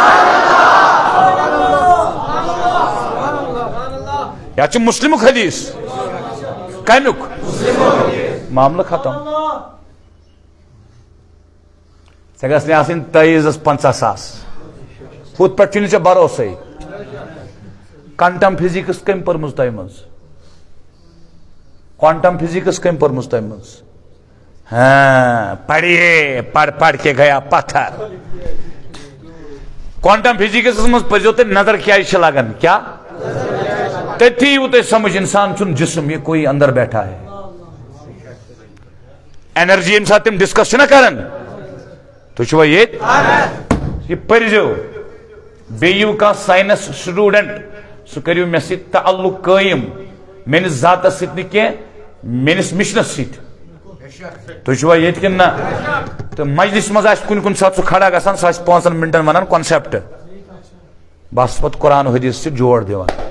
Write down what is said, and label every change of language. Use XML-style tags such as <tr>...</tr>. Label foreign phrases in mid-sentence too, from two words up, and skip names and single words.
<ks>یا چھُ مسلمُک حدیث کمیُک معاملہٕ ختم ژےٚ گژھِ نہٕ آسٕنۍ تٲیٖزس 50,000 ہُتھ پٮ۪ٹھ چھُنہٕ ژےٚ بھروسے</ks> <en>quantum physics</en> <ks>کٔمۍ پٔرمٕژ تۄہہِ منٛز</ks> <en>quantum physics</en> <ks>کٔمۍ پٔرمٕژ تۄہہِ منٛز</ks> <ur>ہاں پڑھیے پڑھ کے گیا پتھر</ur> <en>quantum physics</en> <ks>منٛز پٔرزیو تُہۍ نظر کیازِ چھِ لگان کیا تٔتھی یِیوٕ تۄہہِ سمجھ انسان چھُنہٕ جسم</ks> <ur>یہ کوئی اندر بیٹھا ہے</ur> <ks>اینرجی ییٚمہِ ساتہٕ تِم ڈسکس چھِنہ کران تُہۍ چھُوا ییٚتہِ یہ پٔرزیو بیٚیہِ یِیوٕ کانٛہہ</ks> <en>science student</en> <ks>سُہ کٔرِو مےٚ سۭتۍ تعلق قٲیِم میٲنِس ذاتس سۭتۍ نہٕ کینٛہہ میٲنِس مشنس سۭتۍ تُہۍ چھُوا ییٚتہِ کِنہٕ نہ تہٕ مجلس منٛز آسہِ کُنہِ کُنہِ ساتہٕ سُہ کھڑا گژھان سُہ آسہِ 5 منٹن ونان کانسیپٹ بس پتہٕ قرآن حدیث سۭتۍ جوڑ دِوان</ks>